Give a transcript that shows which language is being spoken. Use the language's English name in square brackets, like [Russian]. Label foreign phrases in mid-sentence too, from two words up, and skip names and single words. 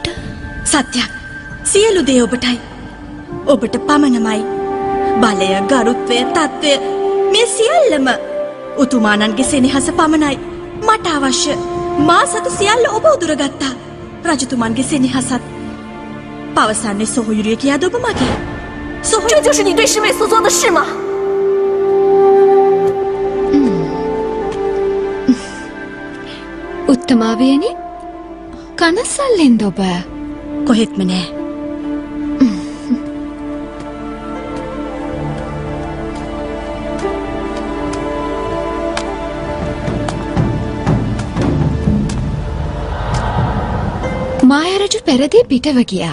[Sinhala] සත්‍යයක්. සියලු දේ ඔබටයි. ඔබට පමණමයි. බලය, ගරුත්වය, තත්ත්වය මේ සියල්ලම උතුමාණන්ගේ සෙනෙහස පමණයි මට අවශ්‍ය. මා සතු සියල්ල ඔබ උදුරගත්තා. රජතුමන්ගේ සෙනෙහසත් පවසන්නේ සොහොයුරිය කියාද ඔබ මගේ. [Chinese] 这就是你对师妹所做的事吗？ [Sinhala] උත්තමාවියනි කනසල්ලෙන්ද ඔබ? කොහෙත්ම නෑ. මායාරජු පෙරදී පිටව ගියා.